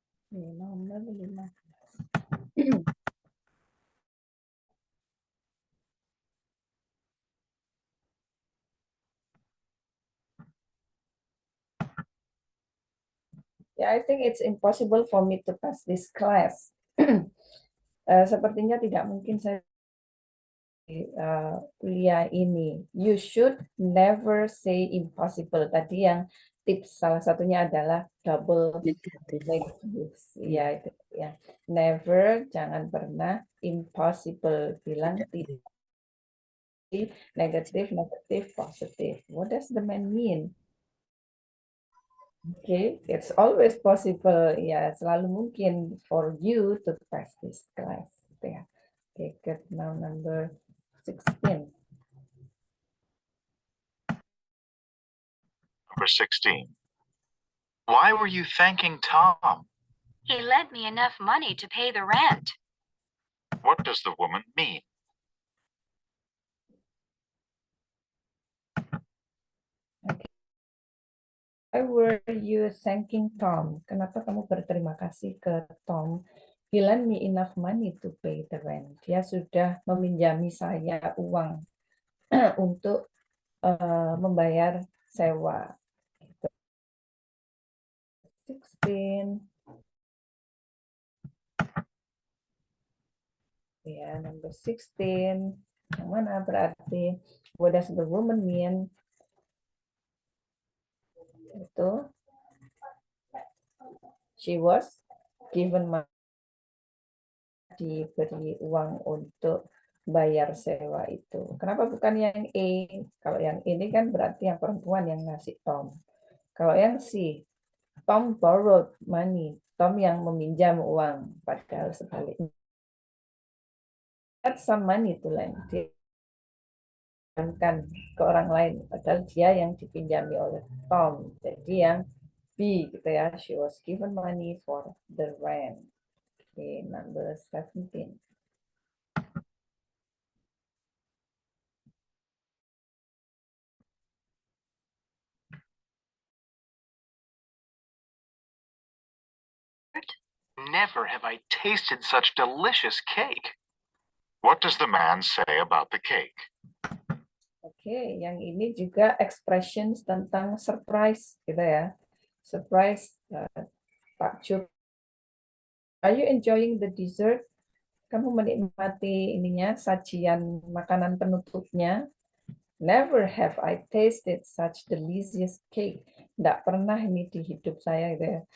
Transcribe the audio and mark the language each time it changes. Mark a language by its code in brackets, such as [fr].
[id] Ini nomor 15. [en] Yeah, I think it's impossible for me to pass this class. [id] Sepertinya tidak mungkin saya kuliah ini. [en] You should never say impossible. [id] Tadi yang tips salah satunya adalah double negative. Ya, itu ya. Never, jangan pernah. Impossible, bilang tidak. Negatif, positif. [en] What does the man mean? Okay, it's always possible. [id] Ya, selalu mungkin [en] for you to pass this class. Ya. Okay, good. Now number 16. Number 16. Why were you thanking Tom? He lent me enough money to pay the rent. What does the woman mean? Why were you thanking Tom? [id] Kenapa kamu berterima kasih ke Tom? [en] He lent me enough money to pay the rent. [id] Dia sudah meminjami saya uang untuk membayar sewa. 16. Ya, number 16. Yang mana berarti? [en] What does the woman mean? [id] Itu [en] she was given money, [id] diberi uang untuk bayar sewa itu. Kenapa bukan yang A? Kalau yang ini kan berarti yang perempuan yang ngasih Tom. Kalau yang C, [en] Tom borrowed money. [id] Tom yang meminjam uang. Padahal sebaliknya. [en] Had some money to lend. [id] Dia ke orang lain. Padahal dia yang dipinjami oleh Tom. Jadi yang B gitu ya. [en] She was given money for the rent. Okay, number 17. Never have I tasted such delicious cake. What does the man say about the cake? [id] Oke, yang ini juga expressions tentang surprise gitu ya. Surprise, takjub. [en] Are you enjoying the dessert? [id] Kamu menikmati ininya, sajian makanan penutupnya. [en] Never have I tasted such delicious cake. [id] Tidak pernah ini di hidup saya gitu ya.